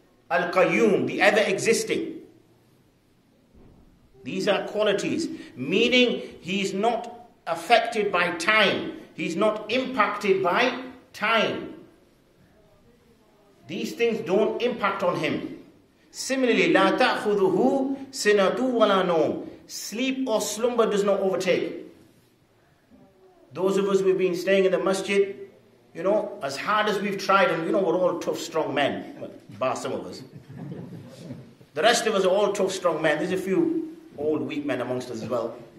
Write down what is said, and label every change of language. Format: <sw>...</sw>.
<en>Al-Qayyum, the ever-existing. These are qualities, meaning he's not affected by time. He's not impacted by time. These things don't impact on him. Similarly,</en> <ar>لا تأخذه سنة ولا نوم.</ar> <en>Sleep or slumber does not overtake. Those of us who've been staying in the masjid, you know, as hard as we've tried, and you know, we're all tough, strong men, bar some of us. The rest of us are all tough, strong men. There's a few old, weak men amongst us as well.</en>